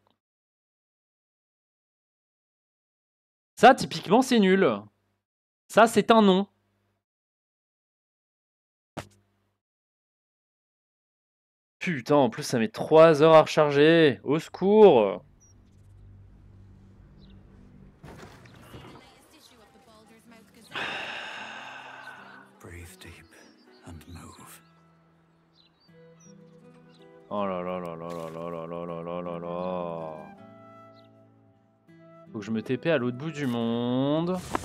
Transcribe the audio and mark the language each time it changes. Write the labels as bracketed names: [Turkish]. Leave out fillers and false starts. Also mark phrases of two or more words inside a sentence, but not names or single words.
[French] Ça, typiquement, c'est nul. Ça, c'est un non. Putain, en plus, ça met 3 heures à recharger. Au secours. [English] Breathe deep and move. [French] Oh là là là là là là là là là là là là. Faut que je me TP à l'autre bout du monde.